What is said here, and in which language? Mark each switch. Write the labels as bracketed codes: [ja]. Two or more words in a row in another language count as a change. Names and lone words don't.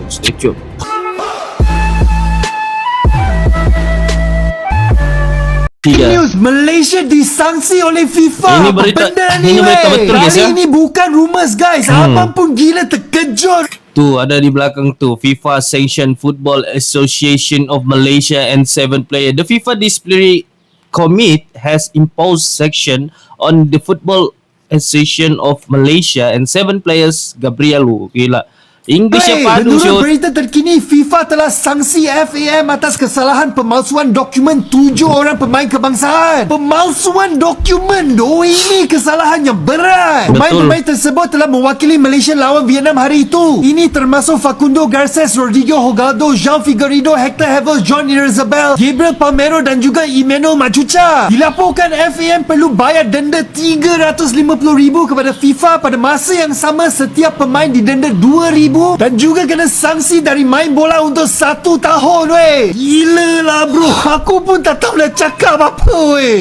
[en] Stay tune. News, [ms] Malaysia disanksi oleh FIFA. Ini berita betul guys ya. Ini bukan [en] rumors guys. [ms] Abang pun gila terkejut. Tu ada di belakang tu, [en] FIFA Sanction Football Association of Malaysia and 7 players. The FIFA Disciplinary Committee has imposed sanction on the Football Association of Malaysia and 7 players. Gabriel, [ms] gila. English apa tu? Menurut berita terkini, FIFA telah sanksi FAM atas kesalahan pemalsuan dokumen 7 orang pemain kebangsaan. Pemalsuan dokumen doh, ini kesalahan yang berat. Pemain-pemain tersebut telah mewakili Malaysia lawan Vietnam hari itu. Ini termasuk Facundo Garces, Rodrigo Holgado, Jean Figueiredo, Hector Hevel, John Irazabal, Gabriel Palmero dan juga Emmanuel Machuca. Dilaporkan FAM perlu bayar denda 350,000 kepada FIFA. Pada masa yang sama, setiap pemain didenda 2,000 dan juga kena sanksi dari main bola untuk 1 tahun weh. Gila lah bro, aku pun tak tahu nak cakap apa weh.